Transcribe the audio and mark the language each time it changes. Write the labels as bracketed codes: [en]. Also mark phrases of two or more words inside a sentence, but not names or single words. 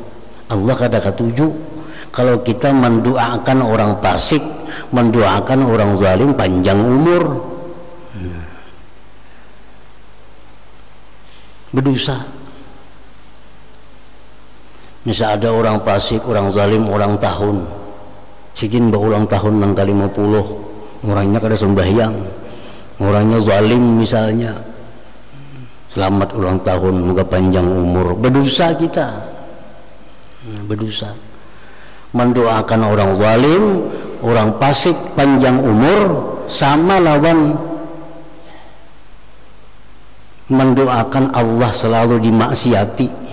[bjn] Allah kada katuju [id] Kalau kita mendoakan orang fasik, mendoakan orang zalim panjang umur, berdosa. Misal ada orang fasik, orang zalim ulang tahun, sidin ulang tahun nang kali 50, orangnya kada sembahyang, orangnya zalim misalnya, selamat ulang tahun, moga panjang umur, berdosa kita, berdosa. Mendoakan orang zalim, orang fasik panjang umur sama lawan mendoakan Allah selalu dimaksiati.